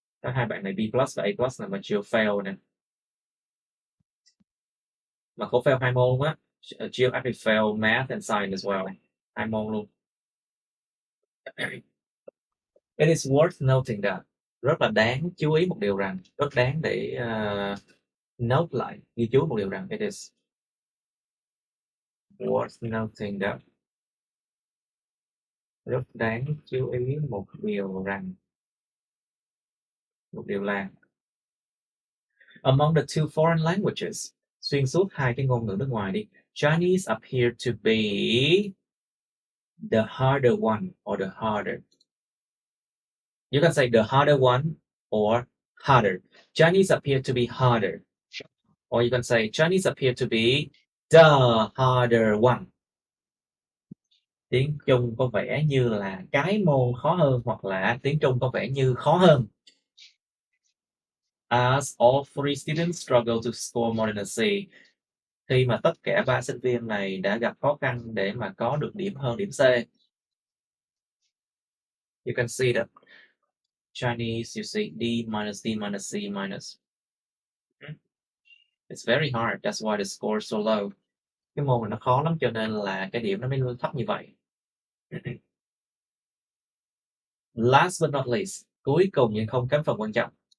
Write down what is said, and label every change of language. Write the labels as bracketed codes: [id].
[vi] Các hai bạn này B plus và A plus là mà Jill failed nè. Mà cô fail 2 môn á. [en] Jill actually failed math and science as well. [vi] 2 môn luôn. [en] It is worth noting that. [vi] Rất là đáng chú ý một điều rằng, rất đáng để note lại, ghi chú một điều rằng, [en] it is worth noting that. [vi] Rất đáng chú ý một điều rằng, một điều là [en] among the 2 foreign languages, [vi] xuyên suốt 2 cái ngôn ngữ nước ngoài đi, [en] Chinese appear to be the harder one or the harder. You can say the harder one or harder. Chinese appear to be harder. Or you can say Chinese appear to be the harder one. [vi] Tiếng Trung có vẻ như là cái môn khó hơn, hoặc là tiếng Trung có vẻ như khó hơn. [en] As all 3 students struggle to score more than a C. [vi] Khi mà tất cả 3 sinh viên này đã gặp khó khăn để mà có được điểm hơn điểm C. [en] You can see that Chinese, you see D minus, D minus, C minus. It's very hard, that's why the score is so low. [vi] Cái môn này nó khó lắm cho nên là cái điểm nó mới thấp như vậy. [en] Last but not least, [vi] cuối cùng nhưng không kém phần quan trọng.